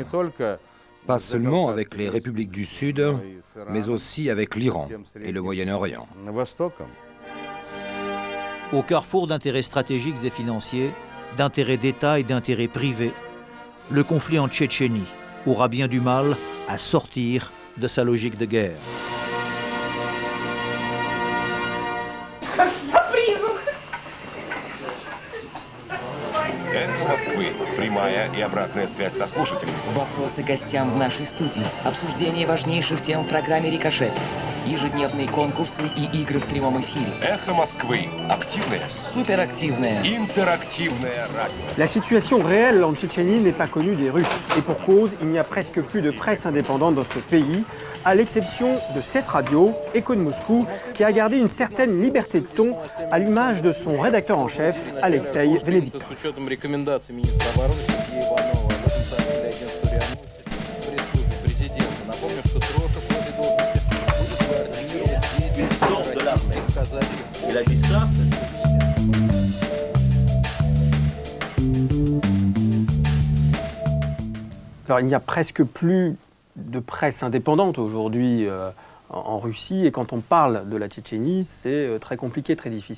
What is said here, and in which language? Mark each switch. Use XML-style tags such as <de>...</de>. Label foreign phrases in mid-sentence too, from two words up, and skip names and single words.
<fr>Pas seulement avec les républiques du Sud, mais aussi avec l'Iran et le Moyen-Orient. Au carrefour d'intérêts stratégiques et financiers, d'intérêts d'État et d'intérêts privés, le conflit en Tchétchénie aura bien du mal à sortir de sa logique de guerre.</fr> <ru>Прямая и обратная связь со слушателями. Вопросы гостям в нашей студии. Обсуждение важнейших тем в программе «Рикошет». Ежедневные конкурсы и игры в прямом эфире. Эхо Москвы. Активное. Суперактивное. Интерактивное радио.</ru> <fr>La situation réelle en Tchétchénie n'est pas connue des Russes. Et pour cause, il n'y a presque plus de presse indépendante dans ce pays, à l'exception de cette radio, Écho de Moscou, qui a gardé une certaine liberté de ton à l'image de son rédacteur en chef, Alexei Venediktov. Alors il n'y a presque plus de presse indépendante aujourd'hui en Russie, et quand on parle de la Tchétchénie, c'est très compliqué, très difficile.</fr>